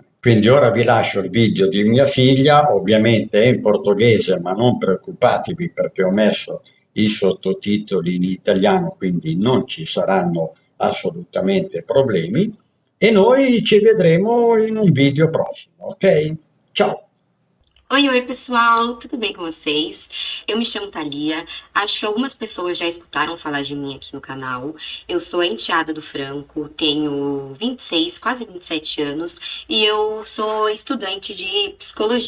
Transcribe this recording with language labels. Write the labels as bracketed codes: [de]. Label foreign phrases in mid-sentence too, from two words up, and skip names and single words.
[it] Quindi ora vi lascio il video di mia figlia, ovviamente è in portoghese, ma non preoccupatevi perché ho messo i sottotitoli in italiano, quindi non ci saranno assolutamente problemi e noi ci vedremo in un video prossimo, ok? Ciao! [pt] Oi, oi, pessoal, tudo bem com vocês? Eu me chamo Thalia, acho que algumas pessoas já escutaram falar de mim aqui no canal. Eu sou a enteada do Franco, tenho 26, quase 27 anos e eu sou estudante de psicologia.